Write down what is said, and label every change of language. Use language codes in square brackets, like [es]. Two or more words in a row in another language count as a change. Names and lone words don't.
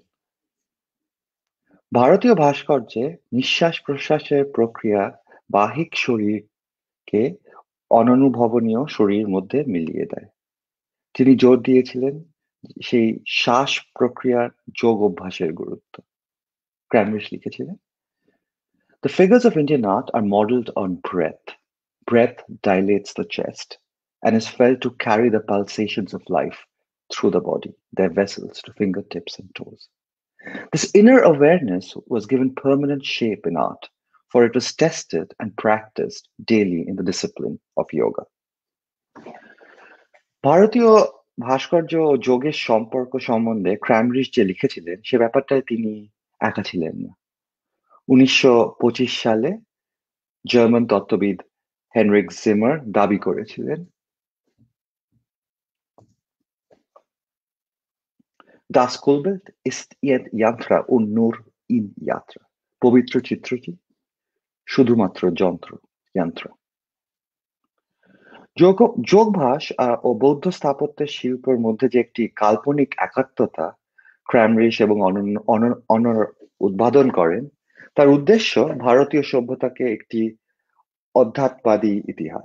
[bn] ভারতীয় ভাস্কর্যে নিঃশ্বাস প্রশ্বাসের প্রক্রিয়া বাহিক শরীরকে অননুভবনীয় শরীর মধ্যে মিলিয়ে দেয়। তিনি জোর দিয়েছিলেন সেই শ্বাস প্রক্রিয়ার যোগ অভ্যাসের গুরুত্ব। ক্রাইমরিশ লিখেছিলেন, [en] The figures of Indian art are modeled on breath. Breath dilates the chest and is felt to carry the pulsations of life through the body, their vessels to fingertips and toes. This inner awareness was given permanent shape in art, for it was tested and practiced daily in the discipline of yoga. [bn] ভারতীয় ভাস্কর্য ও যোগের সম্পর্ক সম্বন্ধে ক্রাইমরিশ যে লিখেছিলেন, সে ব্যাপারটায় তিনি একা ছিলেন না। 1925 সালে জার্মান তত্ত্ববিদ হেনরিক জিমার দাবি করেছিলেন, [de] Das Kulbild ist ein Yantra und nur in Yatra. [bn] পবিত্র চিত্রটি শুধুমাত্র যন্ত্র। যোগভাস ও বৌদ্ধ স্থাপত্যের শিল্পের মধ্যে যে একটি কাল্পনিক একাত্মতা ক্রাইমরিশ এবং অনর উদ্বোধন করেন, তার উদ্দেশ্য ভারতীয় সভ্যতাকে একটি অধ্যাত্মবাদী ইতিহাস।